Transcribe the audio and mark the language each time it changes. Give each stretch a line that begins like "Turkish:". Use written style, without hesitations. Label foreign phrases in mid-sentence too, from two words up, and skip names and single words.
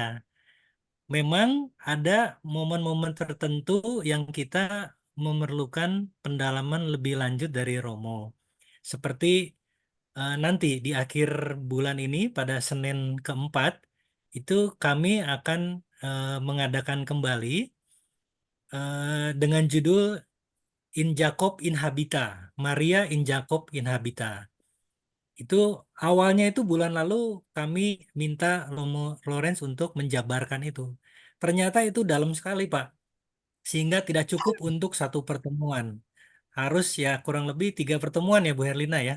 Indonesian: Memang ada momen-momen tertentu yang kita memerlukan pendalaman lebih lanjut dari Romo. Seperti nanti di akhir bulan ini pada Senin keempat itu kami akan mengadakan kembali dengan judul In Jacob in Habita, Maria in Jacob in Habita. Itu awalnya itu bulan lalu kami minta Romo Lorenz untuk menjabarkan itu. Ternyata itu dalam sekali Pak, sehingga tidak cukup untuk satu pertemuan. Harus ya kurang lebih 3 pertemuan ya Bu Herlina ya.